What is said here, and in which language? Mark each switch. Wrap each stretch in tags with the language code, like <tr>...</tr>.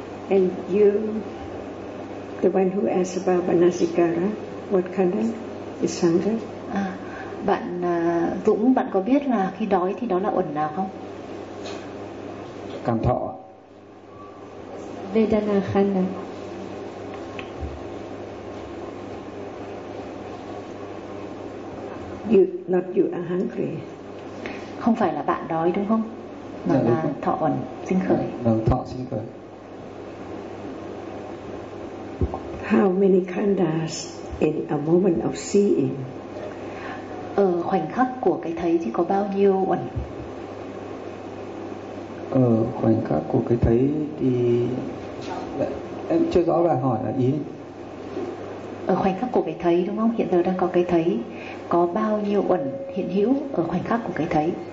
<en>And you, the one who asked about manasikara, what khanda is hunger?</en> <vi>Bạn Dũng, bạn có biết là khi đói thì đó là uẩn nào không? Cảm thọ.</vi> <pi>Vedana khanda.</pi> <en>You, not you are hungry.</en> <vi>Không phải là bạn đói đúng không? Mà dạ, là đúng. Thọ uẩn sinh khởi. Vâng, thọ sinh khởi.</vi> <en>How many khandas in a moment of seeing?</en> <vi>Ở khoảnh khắc của cái thấy thì có bao nhiêu uẩn? Ở khoảnh khắc của cái thấy thì em chưa rõ bài hỏi là ý. Ở khoảnh khắc của cái thấy đúng không? Hiện giờ đang có cái thấy, có bao nhiêu uẩn hiện hữu ở khoảnh khắc của cái thấy?</vi>